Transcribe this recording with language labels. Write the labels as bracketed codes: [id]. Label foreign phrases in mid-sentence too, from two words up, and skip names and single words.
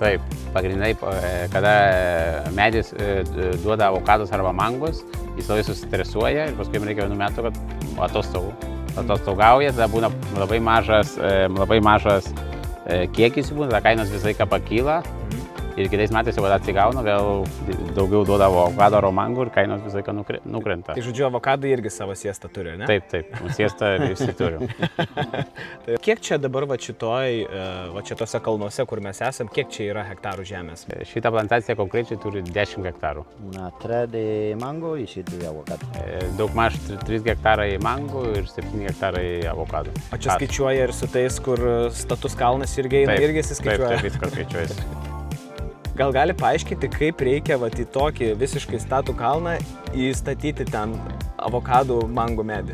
[lt] Taip, pagrindai, kada medis duoda avokadus arba mangus, jis labai susitresuoja ir paskui jam reikia 1 metų, kad atostogauja, tada būna labai mažas kiekis būna, tada kainos visą laiką pakyla ir kitais metais jau atsigauna, vėl daugiau duoda avokado ar mangų ir kainos visą laiką nukrenta. Tai žodžiu, avokadai irgi savo siestą turi, ne? Taip, siestą visi turi. Kiek čia dabar šitose kalnuose, kur mes esam, kiek čia yra hektarų žemės? Šitą plantaciją konkrečiai turi 10 hektarų. [es] Unas 3 de mango y 7 de avocado. [lt] Daugmaž 3 hektarai mangų ir 7 hektarai avokado. O čia skaičiuoja ir su tais, kur status kalnas irgi skaičiuoja? Taip, viskas skaičiuojasi. Gal gali paaiškinti, kaip reikia į tokį visiškai statų kalną įstatyti ten avokadų mangų medį?